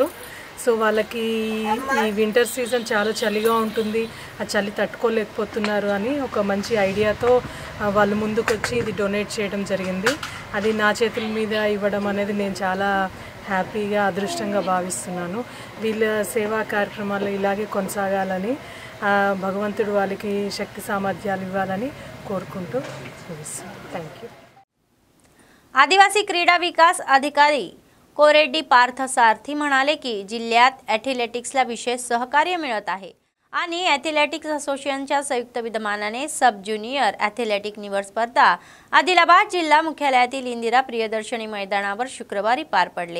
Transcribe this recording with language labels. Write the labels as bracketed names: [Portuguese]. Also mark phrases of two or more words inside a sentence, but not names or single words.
[Telugu] సో వాళ్ళకి ఈ [English] winter season [Telugu] చాలా చలిగా ఉంటుంది, ఆ చలి తట్టుకోలేకపోతున్నారు అని ఒక మంచి ఐడియాతో వాళ్ళు ముందుకొచ్చి ఇది డొనేట్ చేయడం జరిగింది। అది నా చేతుల మీద ఇవ్వడం అనేది నేను చాలా హ్యాపీగా అదృష్టంగా భావిస్తున్నాను। వీళ్ళ సేవా కార్యక్రమాలు ఇలాగే కొనసాగాలని భగవంతుడు వాళ్ళకి శక్తి సామర్థ్యాలు ఇవ్వాలని కోరుకుంటూ థాంక్యూ। [Marathi] आदिवासी क्रीडा विकास अधिकारी कोरेड्डी पार्थ सारथी म्हणाले की जिल्ह्यात ॲथलेटिक्सला विशेष सहकार्य मिळत आहे आणि ॲथलेटिक्स असोसिएशनच्या संयुक्त विद्यमानाने [English] sub junior athletic [Marathi] निवड स्पर्धा आदिलाबाद जिल्हा मुख्यालयातील इंदिरा प्रियदर्शनी मैदानावर शुक्रवारी पार पडले।